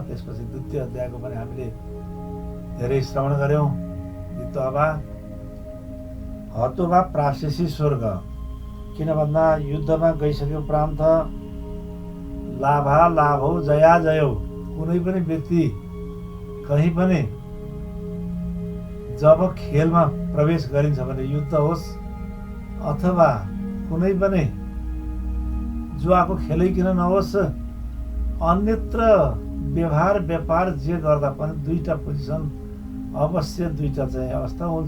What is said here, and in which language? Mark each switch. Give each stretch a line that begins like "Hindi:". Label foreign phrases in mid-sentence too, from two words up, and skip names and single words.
Nepali: त्यसपछि द्वितीय अध्यायको पनि हामीले धेरै श्रवण गऱ्यौँ।
Sanskrit: जित्वा वा हतो वा प्राप्स्यसि स्वर्ग।
Nepali: किन भन्दा युद्धमा गइसके उपरान्त
Sanskrit: लाभा लाभौ जया जयौ।
Nepali: कुनै पनि व्यक्ति कहीँ पनि जब खेलमा प्रवेश गरिन्छ भने युद्ध होस् अथवा कुनै पनि जुवाको खेलै किन नहोस्, अन्यत्र व्यवहार व्यापार जे गर्दा पनि दुईटा पोजिसन अवश्य, दुईटा चाहिँ अवस्था हुन्छ।